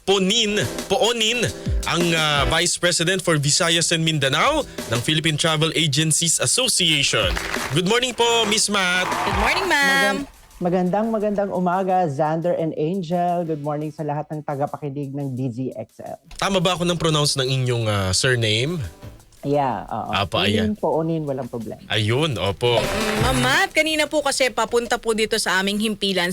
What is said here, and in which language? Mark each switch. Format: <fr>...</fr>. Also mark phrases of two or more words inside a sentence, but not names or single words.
<tl>Poonin ang Vice President for Visayas and Mindanao ng Philippine Travel Agencies Association.</tl> <en>Good morning po, Miss Matt. Good morning, ma'am.</en> <tl>Magandang umaga, Xander and Angel.</tl> <en>Good morning</en> <tl>sa lahat ng tagapakinig ng DZXL. Tama ba ako ng pronounce ng inyong surname? Yeah, oo. Apa, ayan. Poonin, walang problema. Ayun, opo. Ma'am Matt, kanina po kasi papunta po dito sa aming himpilan.</tl>